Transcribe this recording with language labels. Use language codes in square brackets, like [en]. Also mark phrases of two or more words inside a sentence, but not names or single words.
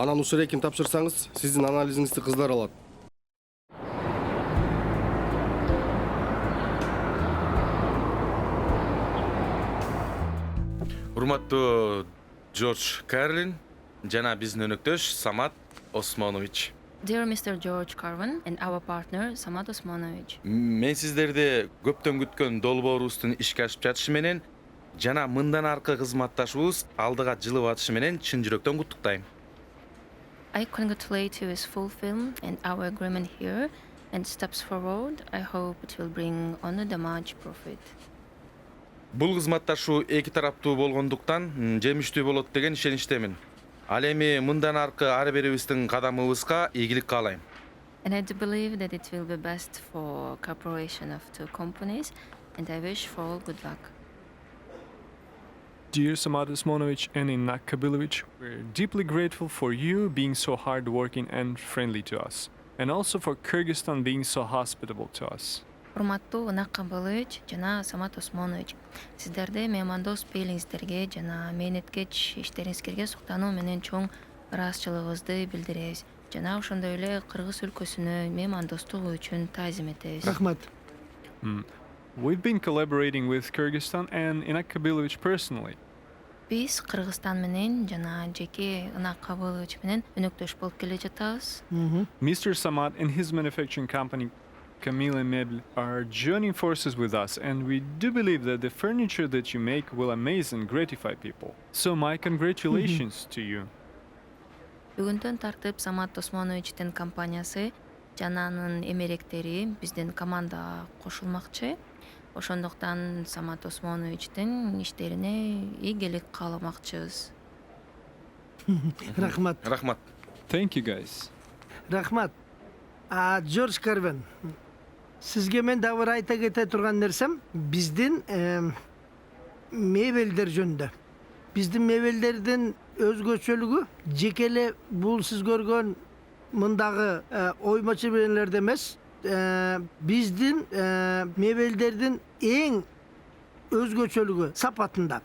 [ky] Анан ушул эрекин тапшырсаңыз, сиздин анализиңизди кыздар алат. Урматтуу Джордж Карлин жана биздин өнөктөш Самат Осмонович. [en] Dear Mr. George Carvin and our partner Samat Osmanovic. [ky] Мен сиздерди көптөн күткөн долбоорубуздун ишке ашып жатышы менен жана мындан аркы кызматташуубуз алдыга жылып атышы менен чын жүрөктөн куттуктайм. [en] I congratulate you with full film and our agreement here and steps forward. I hope it will bring only the much profit. [ky] Бул кызматташуу эки тараптуу болгондуктан жемиштүү болот деген ишеничтемин. Ал эми мындан аркы ар бирибиздин кадамыбызга ийгилик каалайм. [en] And I do believe that it will be best for cooperation of two companies and I wish for all good luck. Dear Samat Osmanovic and Inak Kabilovic, we're deeply grateful for you being so hardworking and friendly to us, and also for Kyrgyzstan being so hospitable to us. [ky] Урматтуу Инак Кабылович жана Самат Осмонович, сиздерди меймандос пейлиңиздерге жана мээнеткеч иштериңизге суктануу менен чоң ыраазычылыгыбызды билдиребиз. Жана ошондой эле Кыргыз өлкөсүнө меймандостук үчүн таазим этебиз. Рахмат. [en] We've been collaborating with Kyrgyzstan and Inak Kabilovic personally. [ky] Биз Кыргызстан менен жана жеке Инак Кабылович менен өнөктөш болуп келе жатабыз. [en] Mr. Samat and his manufacturing company Camille Meubles are joining forces with us, and we do believe that the furniture that you make will amaze and gratify people. So my congratulations to you. [ky] Бүгүндөн тартып Самат Осмоновичтин компаниясы жана анын эмеректери биздин командага кошулмакчы. Ошондуктан Самат Осмоновичтин иштерине ийгилик кааламакчыбыз. Рахмат. Рахмат. [en] Thank you, guys. [ky] Рахмат. Джордж Карвин. Сизге мен дагы бир айта кете турган нерсем, биздин мебелдер жөнүндө. Биздин мебелдердин өзгөчөлүгү жекеле бул сиз көргөн мындагы ойма чеберелерде эмес, биздин мебелдердин эң өзгөчөлүгү сапатында.